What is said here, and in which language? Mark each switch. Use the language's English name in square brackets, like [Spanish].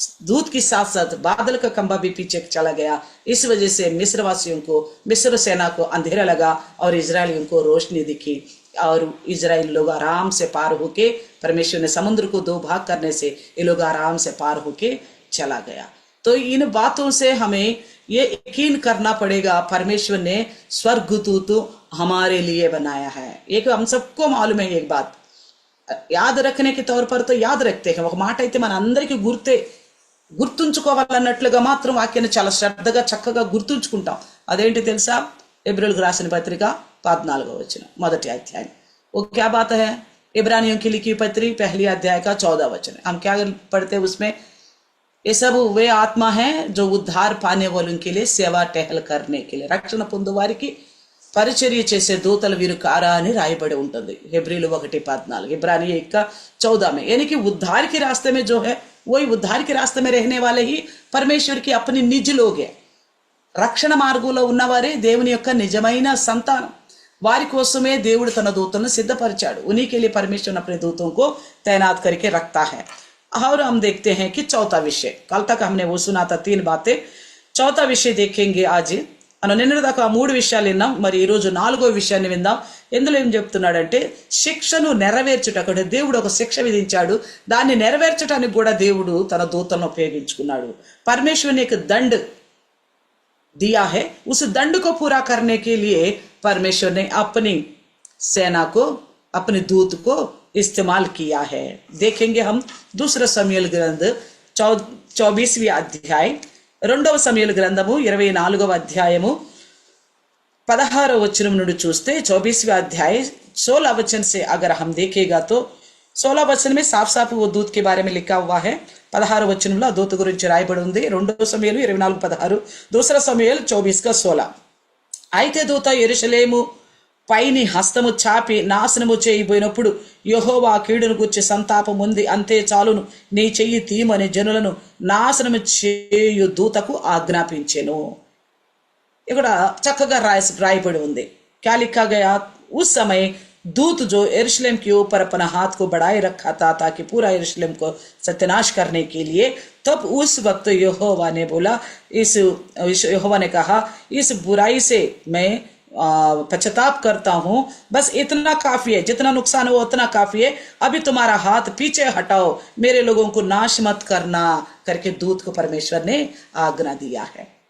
[Hindi] दूत के साथ साथ बादल का खंभा भी पीछे चला गया. इस वजह से मिस्रवासियों को, मिस्र सेना को अंधेरा लगा और इजरायलियों को रोशनी दिखी और इजराइल लोग आराम से पार होके, परमेश्वर ने समुद्र को 2 भाग करने से ये लोग आराम से पार होके चला गया. तो इन बातों से हमें ये यकीन करना पड़ेगा, परमेश्वर ने स्वर्गदूत हमारे लिए बनाया है. एक हम सबको मालूम है, एक बात याद रखने के तौर पर तो याद रखते हैं. [Telugu] ఒక మాట అయితే మన అందరికీ గుర్తుంచుకోవాలన్నట్లుగా మాత్రం వాక్యాన్ని చాలా శ్రద్ధగా చక్కగా గుర్తుంచుకుంటాం. అదేంటి తెలుసా? ఎబ్రిల్కి రాసిన పత్రిక 14వ వచనం, మొదటి అధ్యాయం. [Hindi] वो क्या बात है? इब्रानियों की लिखी पत्री 1 अध्याय का 14 वचन. हम क्या पढ़ते हैं उसमें? ये सब वे आत्मा है जो उद्धार पाने वालों के लिए सेवा टहल करने के लिए, [Telugu] రక్షణ పొందు వారికి పరిచర్య చేసే దూతలు వీరు కారా అని రాయబడి ఉంటుంది. [Hindi] हेब्रिल 1:14, इब्रानी 1:14 में. यानी कि उद्धार के रास्ते में जो है वही उद्धार के रास्ते में रहने वाले ही परमेश्वर की अपनी निज लोग है. [Telugu] రక్షణ మార్గంలో ఉన్నవారే దేవుని యొక్క నిజమైన సంతానం. వారి కోసమే దేవుడు తన దూతలను సిద్ధపరిచాడు. [Hindi] उन्हीं के लिए परमेश्वर अपने दूतों को तैनात करके रखता है. और हम देखते हैं कि चौथा विषय, कल तक हमने वो सुना था 3 बातें. चौथा विषय देखेंगे आज. [Telugu] నిన్న దాకా 3 విషయాలు విన్నాం, మరి ఈరోజు 4వ విషయాన్ని విందాం. ఎందులో ఏం చెప్తున్నాడంటే, శిక్షను నెరవేర్చుటకు దేవుడు ఒక శిక్ష విధించాడు, దాన్ని నెరవేర్చడానికి కూడా దేవుడు తన దూతలను ఉపయోగించుకున్నాడు. [Hindi] परमेश्वर ने एक दंड दिया है, उस दंड को पूरा करने के लिए परमेश्वर ने अपनी सेना को, अपने दूत को इस्तेमाल किया है. देखेंगे हम दूसरा समूएल ग्रंथ 24वीं अध्याय, [Telugu] 2వ సమూయేలు గ్రంథము 24వ అధ్యాయము 16వ వచనం నుండి చూస్తే [Hindi] 24वां अध्याय 16 वचन से अगर हम देखेगा तो 16 वचन में साफ साफ वो दूत के बारे में लिखा हुआ है. [Telugu] 16వ వచనంలో దూత గురించి రాయబడి ఉంది. 2వ సమూయేలు 24:16, दूसरा సమూయేలు 24:16. అయితే దూత యెరూషలేము పైని హస్తము చాపి నాశనము చేయబోయినప్పుడు యెహోవా కీడును గూర్చి సంతాపం ఉంది, అంతే చాలును, నీ చెయ్యి తీయమని జనులను నాశనము చేయు దూతకు ఆజ్ఞాపించెను. ఇక్కడ చక్కగా రాయబడి ఉంది. [Hindi] क्या लिखा गया? उस समय दूत जो यरूशलेम के ऊपर अपना हाथ को बढ़ाए रखा था ताकि पूरा यरूशलेम को सत्यानाश करने के लिए, तब उस वक्त यहोवा ने बोला, यहोवा ने कहा, इस बुराई से मैं पश्चाताप करता हूं, बस इतना काफी है, जितना नुकसान हो उतना काफी है, अभी तुम्हारा हाथ पीछे हटाओ, मेरे लोगों को नाश मत करना करके दूत को परमेश्वर ने आज्ञा दिया है.